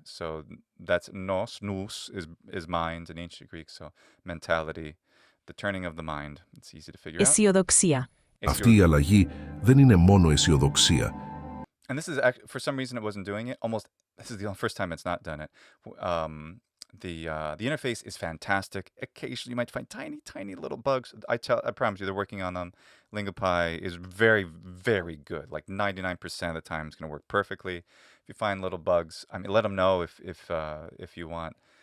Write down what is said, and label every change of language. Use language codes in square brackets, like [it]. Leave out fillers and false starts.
[en] So that's nous is mind in ancient Greek. So mentality, the turning of the mind. It's easy to figure out. [el] Αισιοδοξία. Αυτή η αλλαγή δεν είναι μόνο αισιοδοξία. [en] And this is actually, for some reason it wasn't doing it. This is the first time it's not done it. The interface is fantastic. Occasionally you might find tiny little bugs. I promise you, they're working on them. Lingopie is very, very good. Like 99% of the time, it's going to work perfectly. If you find little bugs, I mean, let them know if you want.